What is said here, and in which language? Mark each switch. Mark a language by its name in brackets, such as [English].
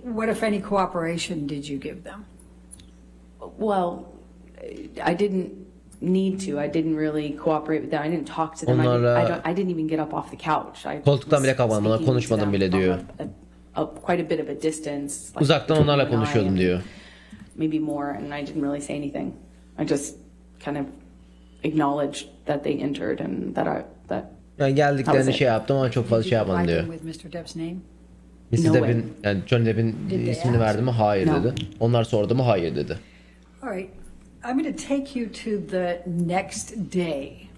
[English] And what if any cooperation did you give them? Well, I didn't need to. I didn't really cooperate with them. I didn't talk to them. I didn't even get up off the couch. [Turkish] Koltuktan bile kalkmadım. Onlarla konuşmadım bile diyor. [English] Quite a bit of a distance. [Turkish] Uzaktan onlarla konuşuyordum diyor. [English] Maybe more, and I didn't really say anything. I just kind of acknowledged that they entered and that [Turkish] Yani geldiklerini şey yaptım ama çok fazla şey yapmadım diyor. [English] With Mr. Depp's name? Mrs. No [Turkish] Depp'in, yani Johnny Depp'in ismini verdi mi? Hayır [English] No. [Turkish] dedi. Onlar sordu mu? Hayır dedi. [English] All right. I'm going to take you to the next day.